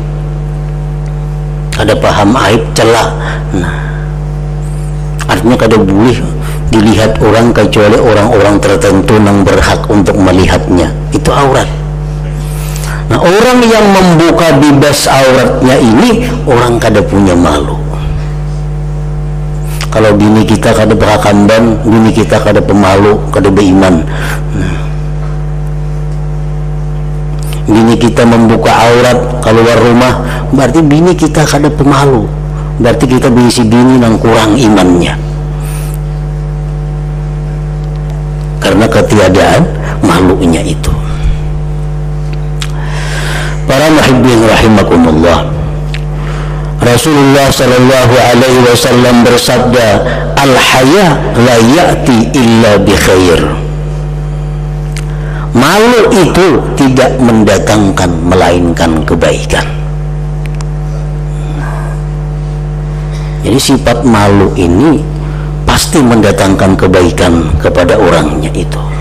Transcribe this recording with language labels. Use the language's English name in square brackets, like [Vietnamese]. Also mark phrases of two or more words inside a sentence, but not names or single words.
[Indonesian] Ada paham aib, celah. Nah, artinya kada boleh dilihat orang kecuali orang-orang tertentu yang berhak untuk melihatnya. Itu aurat. Nah, orang yang membuka bebas auratnya ini, orang kada punya malu. [Banjar] Kalau bini kita kada berakamban, bini kita kada pemalu, kada beriman. [Indonesian] Nah, bini kita membuka aurat keluar rumah, berarti bini kita kada pemalu, berarti kita berisi bini yang kurang imannya, karena ketiadaan malunya itu. Para [Arabic] محبين رحمكم الله, [Indonesian] Rasulullah [Arabic] صلى الله عليه وسلم [Indonesian] bersabda, [Arabic] الحياء لا يأتي إلا بخير. [Indonesian] Malu itu tidak mendatangkan melainkan kebaikan. Jadi sifat malu ini pasti mendatangkan kebaikan kepada orangnya itu.